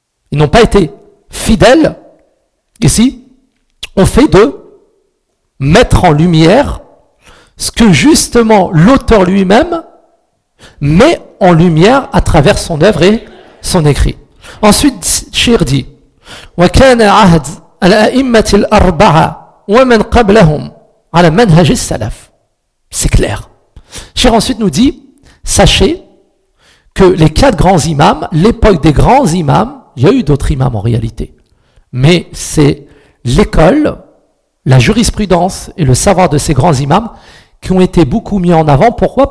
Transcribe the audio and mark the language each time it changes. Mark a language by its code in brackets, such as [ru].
[fr] Ils n'ont pas été fidèles, ici, au fait de mettre en lumière ce que justement l'auteur lui-même met en lumière à travers son œuvre et son écrit. Ensuite, Shir dit, [ar] وَكَانَ عَهْدِ الْأَئِمَّةِ الْأَرْبَعَ وَمَنْ قَبْلَهُمْ عَلَى مَنْهَجِ السَّلَفِ. [fr] C'est clair. Shir ensuite nous dit, sachez que les quatre grands imams, l'époque des grands imams, il y a eu d'autres imams en réalité, mais c'est l'école, la jurisprudence et le savoir de ces grands imams qui ont été beaucoup mis en avant. Pourquoi ?